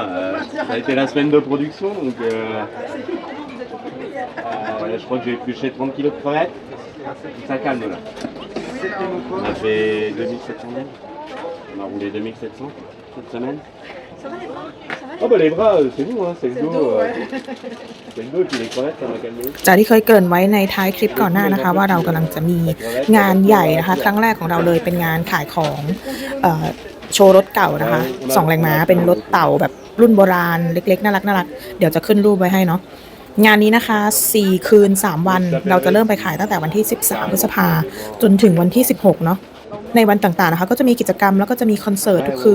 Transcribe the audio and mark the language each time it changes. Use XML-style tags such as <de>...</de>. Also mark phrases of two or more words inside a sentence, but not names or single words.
<fr>Ça a été la semaine de production, donc je crois que j'ai épluché 30 kg de crevettes. Ça calme là. On a fait 2700 000. On a roulé 2700 cette semaine. Ça va les bras? Ça va? Oh bah les bras, c'est nous, hein, c'est le dos. C'est le dos qui les crevettes, ça m'a calmé.</fr> <th>จากที่เคยเกริ่นไว้ในท้ายคลิปก่อนหน้านะคะว่าเรากำลังจะมีงานใหญ่นะคะครั้งแรกของเราเลยเป็นงานขายของโชว์รถเก่านะคะ2 แรงม้าเป็นรถเต่าแบบรุ่นโบราณเล็กๆน่ารักเดี๋ยวจะขึ้นรูปไว้ให้เนาะ งานนี้นะคะ4 คืน 3 วันเราจะเริ่มไปขายตั้งแต่วันที่13 พฤษภาจนถึงวันที่16เนาะในวันต่างๆนะคะก็จะมีกิจกรรมแล้วก็จะมีคอนเสิร์ตทุกคื</th>